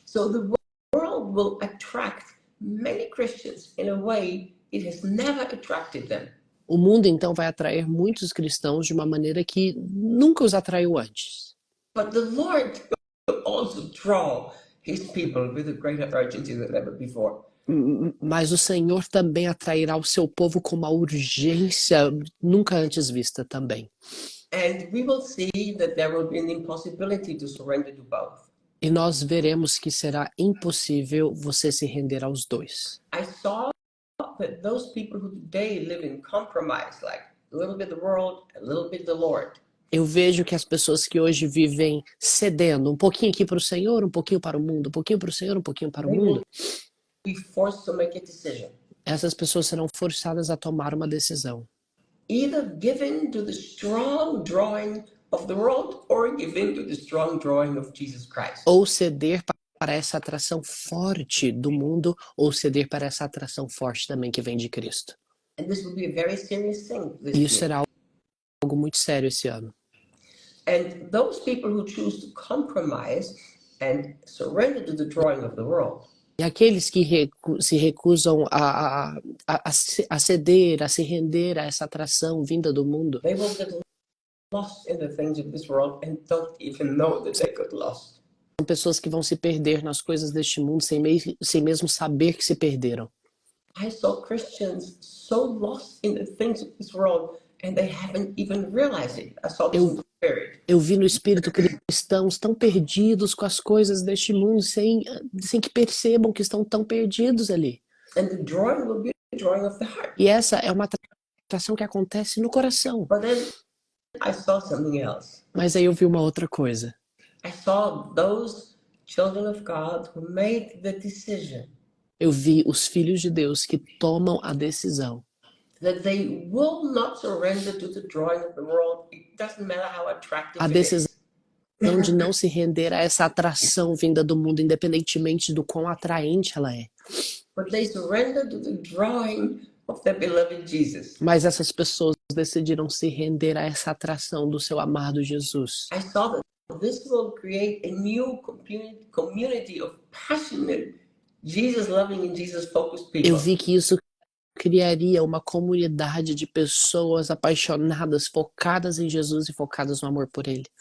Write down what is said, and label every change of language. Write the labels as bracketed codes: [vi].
[en] So the world will attract many Christians in a way it has never attracted them. [pt] O mundo então vai atrair muitos cristãos de uma maneira que nunca os atraiu antes. [en] But the Lord will also draw His people with a greater urgency than ever before. [pt] Mas o Senhor também atrairá o seu povo com uma urgência nunca antes vista também. [en] And we will see that there will be an impossibility to surrender to both. [pt] E nós veremos que será impossível você se render aos dois. [en] I saw that those people who today live in compromise, like a little bit the world, a little bit the Lord. [pt] Eu vejo que as pessoas que hoje vivem cedendo, um pouquinho aqui para o Senhor, um pouquinho para o mundo, um pouquinho para o Senhor, um pouquinho para o mundo. [en] Be forced to make a decision. [pt] Essas pessoas serão forçadas a tomar uma decisão. [en] Either given to the strong drawing of the world or given to the strong drawing of Jesus Christ. [pt] Ou ceder para essa atração forte do mundo, ou ceder para essa atração forte também que vem de Cristo. [en] And this will be a very serious thing this [pt] E isso [en] year. [pt] será algo muito sério esse ano. [en] And those people who choose to compromise and surrender to the drawing of the world. [pt] E aqueles que se recusam a ceder, a se render a essa atração vinda do mundo, [en] They will get lost in the things of this world and don't even know that they got lost. [pt] são pessoas que vão se perder nas coisas deste mundo sem mesmo saber que se perderam. [en] I saw Christians so lost in the things of this world and they haven't even realized it. I saw this in the Spirit. [pt] Eu vi no espírito cristãos tão perdidos com as coisas deste mundo sem que percebam que estão tão perdidos ali. [en] And the drawing will be the drawing of the heart. [pt] E essa é uma atração que acontece no coração. [en] But then I saw something else. [pt] Mas aí eu vi uma outra coisa. [en] I saw those children of God who made the decision [pt] Eu vi os filhos de Deus que tomam a decisão [en] that they will not surrender to the drawing of the world. It doesn't matter how [pt] a [en] attractive it [pt] decisão [en] is. [pt] de não se render a essa atração vinda do mundo, independentemente do quão atraente ela é. [en] But they surrender to the drawing of their beloved Jesus. [pt] Mas essas pessoas decidiram se render a essa atração do seu amado Jesus. [en] I saw that this will create a new community of passionate, Jesus-loving and Jesus-focused people. [pt] Eu vi que isso criaria uma comunidade de pessoas apaixonadas, focadas em Jesus e focadas no amor por Ele.